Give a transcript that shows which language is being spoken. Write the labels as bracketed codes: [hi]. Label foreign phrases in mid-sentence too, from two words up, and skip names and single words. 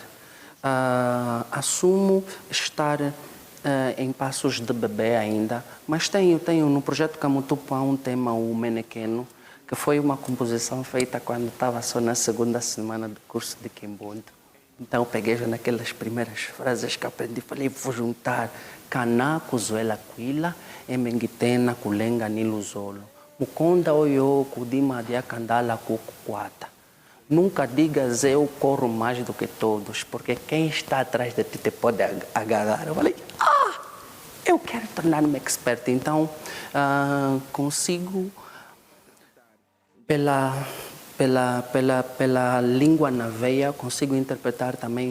[pt] Assumo estar em passos de bebê ainda, mas tenho no projeto Camutupá um tema, o Menequeno, que foi uma composição feita quando estava só na segunda semana do curso de Quimbundo. Então peguei já naquelas primeiras frases que aprendi, falei, vou juntar Caná, [kmb] Cuzuela, Quila, Emenguitena, Kulenga, Niluzolo. Mukonda oyo, Kudima, Diacandala, Kukukwata. [pt] Nunca digas eu corro mais do que todos, porque quem está atrás de ti te pode agarrar. Eu falei, eu quero tornar-me expert. Então, consigo, pela língua na veia, consigo interpretar também.